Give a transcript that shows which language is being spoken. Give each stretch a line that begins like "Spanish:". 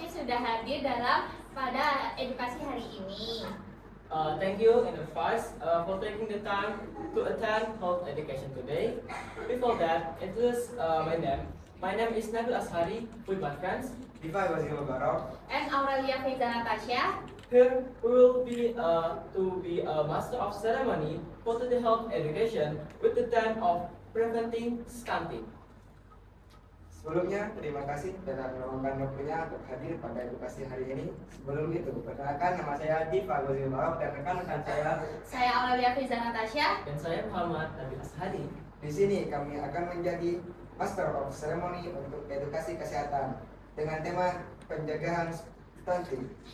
Indonesian: sudah hadir dalam pada edukasi hari ini.
English: Thank you in advance for taking the time to attend health education today. Before that, introduce my name. My name is Nabil Ashari with my friends Diva Wazir Barok And Aurelia Feza Natasha. Here we will be to be a master of ceremony for the health education with the theme of preventing stunting.
Indonesian: Sebelumnya, terima kasih telah meluangkan waktunya untuk hadir pada edukasi hari ini. Sebelum itu, perkenalkan nama saya Diva Wazir Barok dan rekan-rekan Saya Aurelia Feza Natasha. Dan saya Muhammad Nabil Ashari. Di sini kami akan menjadi Master of Ceremony untuk edukasi kesehatan dengan tema pencegahan stunting.